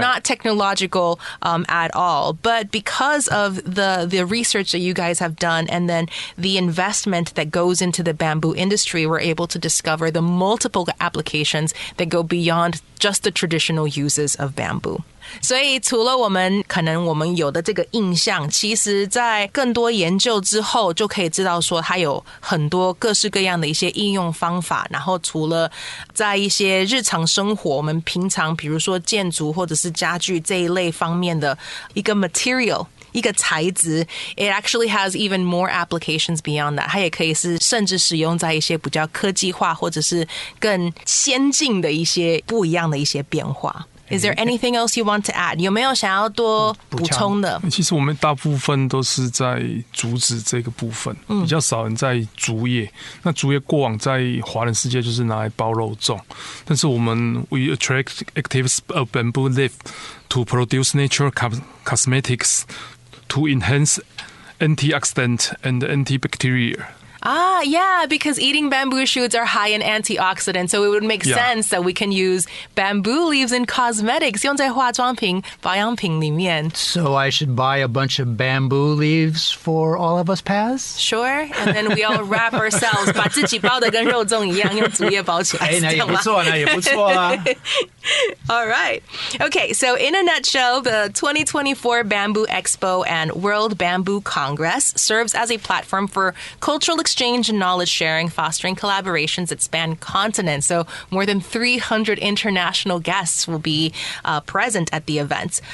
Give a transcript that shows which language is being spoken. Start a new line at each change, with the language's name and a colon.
English: not technological at all. But because of the research that you guys have done and then the investment that goes into the bamboo industry, we're able to discover the multiple applications that go beyond just the traditional uses of bamboo.
Chinese: 所以除了我们有的这个印象，其实在更多研究之后就可以知道说它有很多各式各样的一些应用方法，然后除了在一些日常生活我们平常比如说建筑或者是家具这一类方面的一个 material，一个材质
English: it actually has even more applications beyond that.
Chinese: 它也可以是甚至使用在一些比较科技化或者是更先进的一些不一样的一些变化。
English: Is there anything else you want to add?
Chinese: 有没有想要多补充的？其实我们大部分都是在竹子这个部分，比较少人在竹叶。那竹叶过往在华人世界就是拿来包肉粽，但是我们
English: we attract actives of bamboo leaf to produce natural cosmetics to enhance antioxidant and antibacterial. Yeah, because eating bamboo shoots are high in antioxidants, so it would make sense that we can use bamboo leaves in cosmetics,
Chinese: 用在化妆品、保养品里面。
English: So I should buy a bunch of bamboo leaves for all of us, Paz? Sure, and then we all wrap ourselves,
Chinese: 把自己包得跟肉粽一样，用竹叶包起来。那也不错，那也不错啦。
English: All right. Okay, so in a nutshell, the 2024 Bamboo Expo and World Bamboo Congress serves as a platform for cultural exchange and knowledge sharing, fostering collaborations that span continents. So more than 300 international guests will be present at the event.